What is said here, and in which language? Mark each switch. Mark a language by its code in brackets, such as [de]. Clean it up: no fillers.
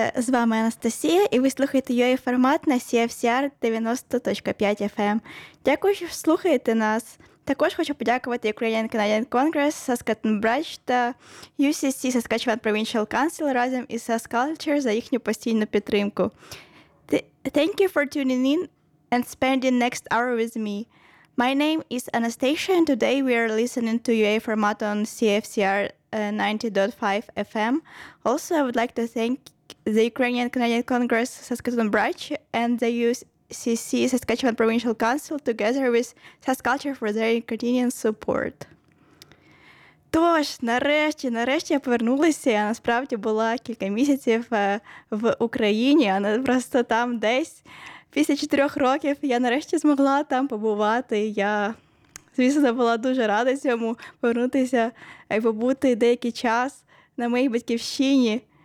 [uk] З вами Анастасія, і ви слухаєте UA-формат на CFCR 90.5 FM. Дякую, що слухаєте нас. Також хочу подякувати Ukrainian Canadian Congress, Saskatoon Branch та UCC Saskatchewan Provincial Council разом із SaskCulture за їхню постійну підтримку. [en] Thank you for tuning in and spending next hour with me. My name is Anastasia, and today we are listening to UA-формат on CFCR 90.5 FM. Also, I would like to thank the Ukrainian Canadian Congress Saskatoon Branch and the UCC Saskatchewan Provincial Council together with SaskCulture for their continuing support. [uk] Тож, нарешті я повернулася. Я насправді була кілька місяців в Україні, а не просто там десь. Після 4 років я нарешті змогла там побувати. Я, звісно, була дуже рада цьому повернутися і побути деякий час на моїй батьківщині.